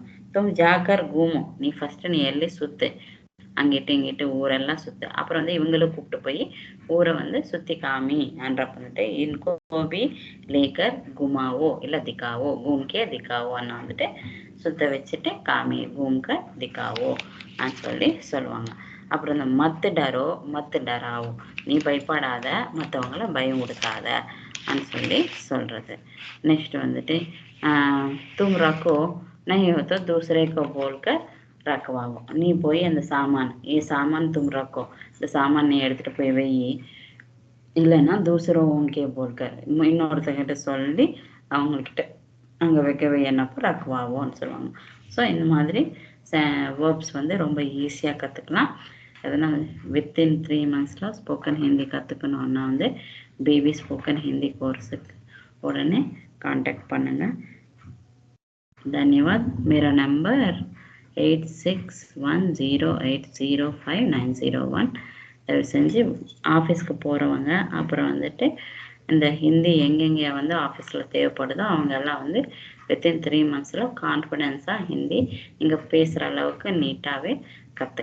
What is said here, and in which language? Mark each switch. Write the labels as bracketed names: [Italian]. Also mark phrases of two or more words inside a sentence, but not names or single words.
[Hindi] तुम जाकर घूमो, [Tamil] நீ ஃபஸ்ட்டு நீ எல்லாம் சுற்று, அங்கிட்டு இங்கிட்டு ஊரெல்லாம் சுற்று, அப்புறம் வந்து இவங்களும் கூப்பிட்டு போய் ஊரை வந்து சுற்றி காமி என்றப்ப வந்துட்டு [Hindi] इनको भी लेकर घुमाओ [Tamil] இல்லை திக்காவோ, [Hindi] घूमके दिखाओ [Tamil] அண்ணா வந்துட்டு சுத்த வச்சுட்டு காமி [Hindi] घूमके दिखाओ [Tamil] அப்படின்னு சொல்லி சொல்லுவாங்க. அப்புறம் இந்த [Hindi] मत डराओ, [Tamil] நீ பயப்படாத, மற்றவங்கள பயம் கொடுக்காத அப்படின்னு சொல்லி சொல்கிறது. நெக்ஸ்ட் வந்துட்டு [Hindi] तुम रखो नहीं हो तो दूसरे को बोलकर रखवाओ, [Tamil] நீ போய் அந்த சாமான் [Hindi] तुम रखो, [Tamil] இந்த சாமான் நீ எடுத்துகிட்டு போய் வை, இல்லைன்னா [Hindi] दूसरों को बोलकर [Tamil] இன்னொருத்தங்கிட்ட சொல்லி அவங்கக்கிட்ட அங்கே வைக்க வை என்னப்போ ரக்குவாவோன்னு சொல்லுவாங்க. ஸோ இந்த மாதிரி வேர்ப்ஸ் வந்து ரொம்ப ஈஸியாக கற்றுக்கலாம். அதனால் [English] within 3 months spoken Hindi [Tamil] கற்றுக்கணுன்னா வந்து பேபி ஸ்போக்கன் ஹிந்தி கோர்ஸுக்கு உடனே காண்டாக்ட் பண்ணுங்கள். [Hindi] धन्यवाद. मेरा नंबर 8610805901. [Tamil] தயவு செஞ்சு ஆஃபீஸ்க்கு போகிறவங்க, அப்புறம் வந்துட்டு இந்த ஹிந்தி எங்கெங்கே வந்து ஆஃபீஸில் தேவைப்படுதோ அவங்க எல்லாம் வந்து [English] within 3 months [Tamil] கான்ஃபிடென்ஸாக ஹிந்தி நீங்கள் பேசுகிற அளவுக்கு நீட்டாகவே கற்றுக்கலாம்.